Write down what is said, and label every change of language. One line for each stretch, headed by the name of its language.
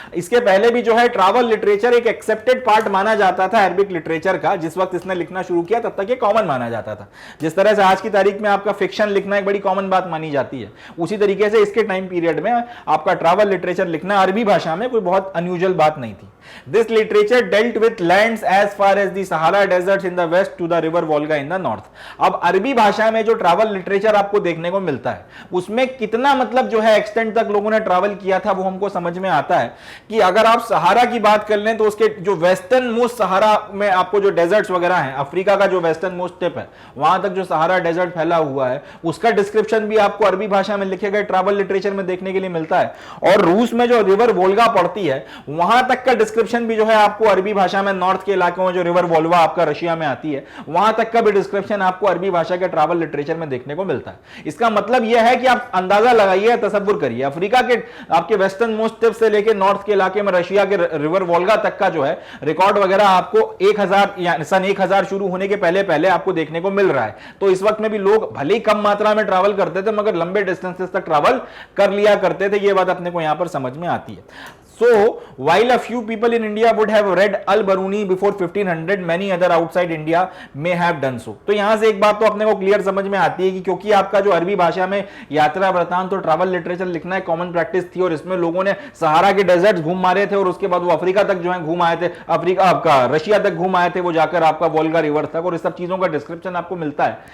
Hindi: इसके पहले भी जो है ट्रैवल लिटरेचर एक एक्सेप्टेड पार्ट माना जाता था अरबिक लिटरेचर का। जिस वक्त इसने लिखना शुरू किया तब तक ये कॉमन माना जाता था। जिस तरह से आज की तारीख में आपका फिक्शन लिखना एक बड़ी कॉमन बात मानी जाती है, उसी तरीके से इसके टाइम पीरियड में आपका ट्रैवल लिटरेचर लिखना अरबी भाषा में कोई बहुत अनयूजुअल बात नहीं थी।
English: This literature dealt with lands as far as the Sahara deserts in the west to the river Volga in the north।
Hindi: अब अरबी भाषा में जो ट्रैवल लिटरेचर आपको देखने को मिलता है उसमें कितना मतलब जो है एक्सटेंट तक लोगों ने ट्रैवल किया था वो हमको समझ में आता है कि अगर आप सहारा की बात कर लें तो उसके जो वेस्टर्न मोस्ट सहारा में आपको जो डेजर्ट्स वगैरह हैं, अफ्रीका का जो वेस्टर्न मोस्ट टिप है वहां तक जो सहारा डेजर्ट फैला हुआ है उसका डिस्क्रिप्शन भी आपको अरबी भाषा में लिखे गए ट्रैवल लिटरेचर में देखने के लिए मिलता है। और रूस में जो रिवर वोल्गा पड़ती है वहां तक का डिस्क्रिप्शन भी जो है आपको अरबी भाषा में, नॉर्थ के इलाकों में जो रिवर वोल्वा आपका रशिया में आती है वहां तक का भी डिस्क्रिप्शन आपको अरबी भाषा के ट्रैवल लिटरेचर में देखने को मिलता है। इसका मतलब यह है कि आप अंदाजा लगाइए तसव्वुर करिए, अफ्रीका के आपके वेस्टर्न मोस्ट टिप से लेके नॉर्थ के इलाके में रशिया के रिवर वोल्गा तक का जो है रिकॉर्ड वगैरह आपको 1000 या सन 1000 शुरू होने के पहले पहले आपको देखने को मिल रहा है। तो इस वक्त में भी लोग भले ही कम मात्रा में ट्रैवल करते थे मगर लंबे डिस्टेंसेस तक ट्रैवल कर लिया करते थे। ये बात अपने को यहां पर समझ में आती है।
English: So, while a few people in India would have read Al-Biruni before 1500, many other outside India may have done so.
Hindi: तो यहां से एक बात तो अपने को क्लियर समझ में आती है कि क्योंकि आपका जो अरबी भाषा में यात्रा वृतांत तो ट्रैवल लिटरेचर लिखना एक कॉमन प्रैक्टिस थी और इसमें लोगों ने सहारा के डेजर्ट घूम मारे थे और उसके बाद वो अफ्रीका तक जो है घूम आए थे, अफ्रीका आपका रशिया तक घूम आए थे, वो जाकर आपका वोल्गा रिवर तक, और इस सब चीजों का डिस्क्रिप्शन आपको मिलता है।